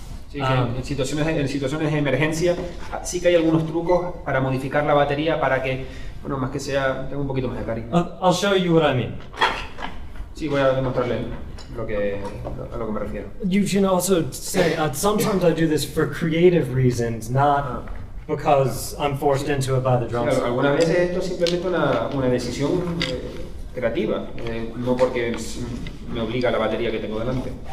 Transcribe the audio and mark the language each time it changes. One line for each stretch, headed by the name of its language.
Spanish: Sí, que en situaciones de emergencia sí que hay algunos trucos para modificar la batería para que, bueno, más que sea, tenga un poquito más de carisma.
English: I'll show you what I mean.
Spanish: Sí, voy a demostrarle a lo que me refiero.
English: You can also say, sometimes I do this for creative reasons, not because I'm forced into it by the drums.
Spanish: Claro, algunas veces esto es simplemente una decisión creativa, no porque me obliga a la batería que tengo delante.